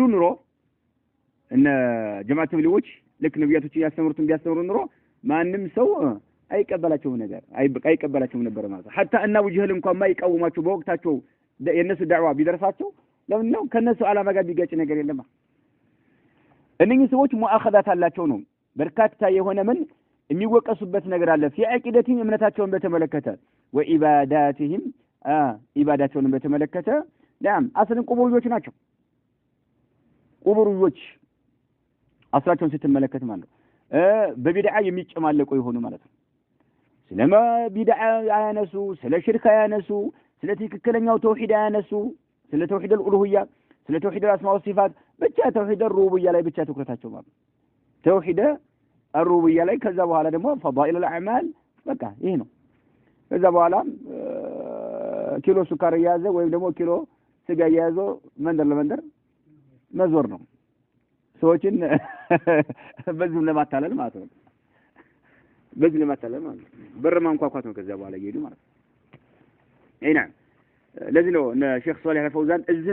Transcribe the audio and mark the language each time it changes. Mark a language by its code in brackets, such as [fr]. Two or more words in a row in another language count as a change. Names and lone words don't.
[am] ኑሮ እነ ጀማዓት ተብሊጎች ለክ ነብያቶችን ያስተምሩትን ቢያስተምሩ ኑሮ ማንም ሰው አይቀበላቸውም ነገር አይቀበላቸውም ነበር ማለት ነው hatta እና አቡ ጀህል እንኳን ማይቃወማቸው በወቅታቸው የነሱ ዳዕዋ ቢደርሳቸው ለምን ነው ከነሱ ዓላማ ጋር ቢጋጭ ነገር የለም እነኚህ ሰዎች ሙአኸዛት አላቸው ነው በርካታ የሆነ ምን የሚወቀሱበት ነገር አለ [ar] في عقيدتهم [am] እምነታቸውን በተመለከተ وعباداتهم ኢባዳቸውን በተመለከተ نعم አስልን ቁቡሪዎች ናቸው ቁቡሪዎች አስራቸውን ስትመለከት ማለት ነው በቢድዓ የሚጨማለቁ ይሆኑ ማለት ነው ስለማ ቢድዓ ያነሱ ስለ ሽርክ ያነሱ ስለ ትክክለኛው ተውሂድ ያነሱ ስለ ተውሂድ الالوهيه ስለ ተውሂድ [ar] الاسماء والصفات [am] ብቻ ተውሂድ الربوبيه ላይ ብቻ ትኩረታቸው ማለት ተውሂድ الربوبيه ላይ ከዛ በኋላ ደግሞ [ar] فضائل الاعمال [am] በቃ ይሄ ነው ከዛ በኋላ ኪሎ ሱካር ያዘ ወይም ደግሞ ኪሎ ስጋ ያዘ መንደር ለመንደር መዞር ነው ሰዎችን በዚህ ለማታለል ማለት ነው በዚህ ለማታለል ማለት ነው በር ማንኳኳት ነው ከዛ በኋላ ይሄዱ ማለት ነው አይና ለዚህ ነው ሼክ ሷሊህ አልፈውዛን እዚህ